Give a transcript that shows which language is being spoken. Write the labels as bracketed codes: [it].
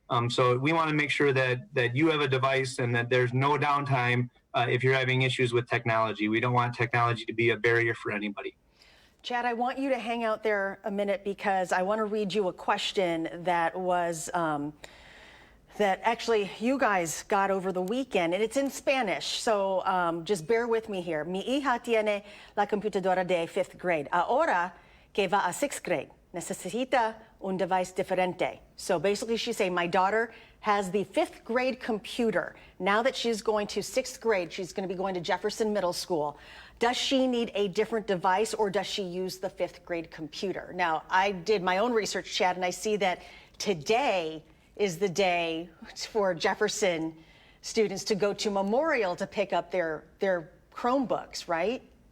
[en] So we want to make sure that you have a device and that there's no downtime if you're having issues with technology. We don't want technology to be a barrier for anybody. Chad, I want you to hang out there a minute because I want to read you a question that was that actually you guys got over the weekend, and it's in Spanish, so just bear with me here. [es] Mi hija tiene la computadora de 5th grade. Ahora que va a 6th grade, necesita un device diferente. [en] So basically she's saying, my daughter has the 5th grade computer. Now that she's going to 6th grade, she's going to be going to Jefferson Middle School. Does she need a different device, or does she use the 5th grade computer? Now, I did my own research, Chad, and I see that today is the day for Jefferson students to go to Memorial to pick up their Chromebooks, right?